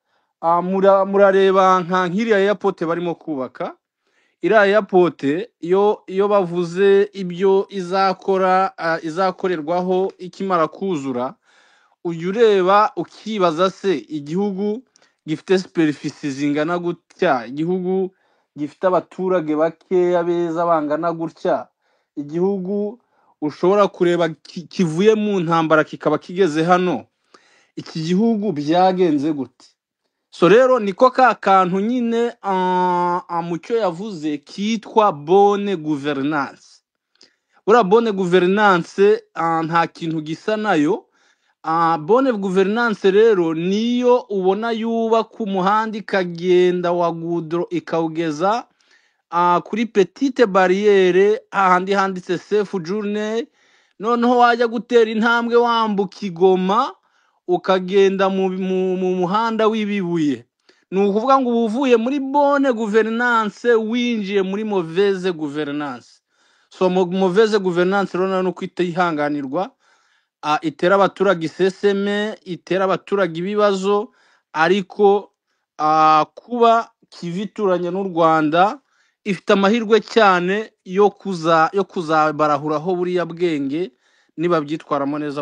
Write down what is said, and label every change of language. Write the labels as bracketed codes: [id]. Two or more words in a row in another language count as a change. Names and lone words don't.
[rw] Murareba nka nk'iriya airport barimo kubaka, iriya airport iyo bavuze ibyo izakorerwaho ikimara kuzura, ujya ureba ukibaza se igihugu gifite superficie zingana gutya, igihugu gifite abaturage bakeya beza bangana gutya, igihugu ushobora kureba kivuye mu ntambara kikaba kigeze hano, iki gihugu byagenze gute? So rero niko ka kantu nyine mucyo yavuze kitwa [fr] bonne gouvernance. [rw] Buriya [fr] bonne gouvernance [rw] nta kintu gisa nayo. [fr] Bonne gouvernance [rw] rero niyo ubona yubaka umuhanda ikagenda wa goudron ikawugeza kuri [fr] petite barriere, [rw] ahandi handitse [en] safe journey, [rw] noneho wajya gutera intambwe wambuka i Goma ukagenda mu muhanda w'ibibuye. Ni ukuvuga ngo uba uvuye muri [fr] bonne gouvernance [rw] winjiye muri [fr] mauvaise gouvernance. [rw] So [fr] mauvaise gouvernance [rw] rero no kwita ihanganirwa, itera abaturage iseseme, itera abaturage ibibazo, ariko kuba kivituranye n'u Rwanda ifite amahirwe cyane yo kuzabarahuraho buriya bwenge niba byitwaramo neza.